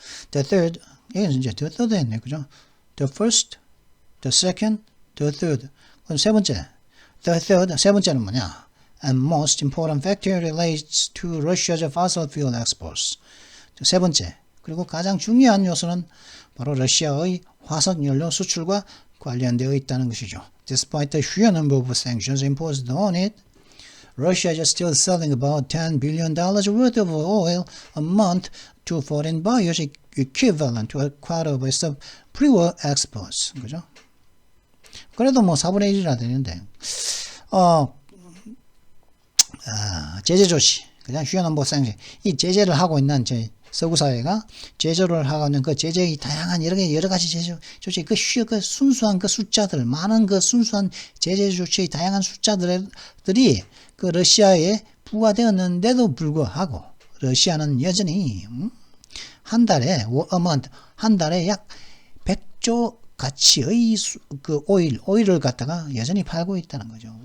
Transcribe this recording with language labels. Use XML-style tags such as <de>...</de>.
<ko>The third, 이건 이제 the third 했네, 그죠?</ko> <en>The first, the second, the third. 그럼 세 번째. The third, 세 번째는 뭐냐? and most important factor relates to Russia's fossil fuel exports.</en> <ko>세 번째, 그리고 가장 중요한 요소는 바로 러시아의 화석 연료 수출과 관련되어 있다는 것이죠.</ko> <en>Despite the sheer number of sanctions imposed on it, Russia is still selling about $10 billion worth of oil a month to foreign buyers, equivalent to a quarter of its pre-war exports.</en> <ko>그죠? 그래도 뭐 4분의 1이나 되는데, 제재 조치, 그냥 sheer number of sanctions, 이 제재를 하고 있는 서구 사회가 제재를 하고 있는 그 제재의 다양한 여러 가지 제재 조치, 그 순수한 그 숫자들, 많은 그 순수한 제재 조치의 다양한 숫자들이 그 러시아에 부과되었는데도 불구하고 러시아는 여전히 한 달에 약 100조 가치의 그 오일을 갖다가 여전히 팔고 있다는 거죠.</ko>